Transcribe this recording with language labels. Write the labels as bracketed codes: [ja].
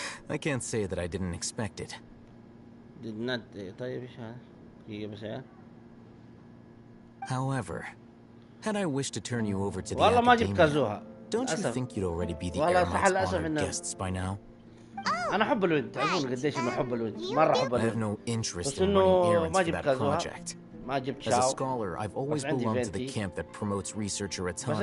[en] I can't say that I didn't expect it. Did not. [ar] طيب ايش هذا؟ [en] However, had I wished to turn you over to the [ar] والله ما جبت كازوها. [en] don't you think you'd already be the Eremite's honored guests by now? [ar] أنا أحب الود، تعرفون قديش إنه أحب الود، مرة أحب الود. [en] I have no interest in running errands for that project. [ar] ما جبت [en] As a scholar, I've always belonged to the camp that promotes researcher autonomy.